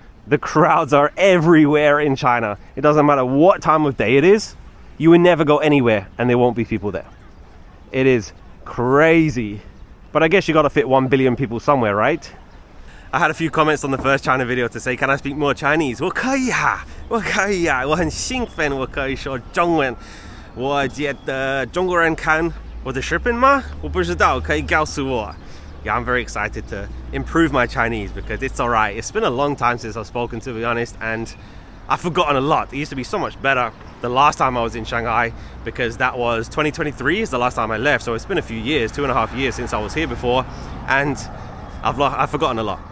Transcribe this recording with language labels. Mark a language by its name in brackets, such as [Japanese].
[English] The crowds are everywhere in China. It doesn't matter what time of day it is. You will never go anywhere and there won't be people there. It is crazy. But I guess you got to fit 1 billion people somewhere, right? I had a few comments on the first China video to say, can I speak more Chinese? [Chinese] 我可以啊，我可以啊，我很兴奋，我可以说中文。我觉得中国人看我的视频吗？我不知道，可以告诉我。 [English] Yeah, I'm very excited to improve my Chinese, because it's alright. It's been a long time since I've spoken, to be honest, and I've forgotten a lot. It used to be so much better the last time I was in Shanghai, because that was 2023 is the last time I left. So it's been a few years, 2.5 years since I was here before, and I've forgotten a lot.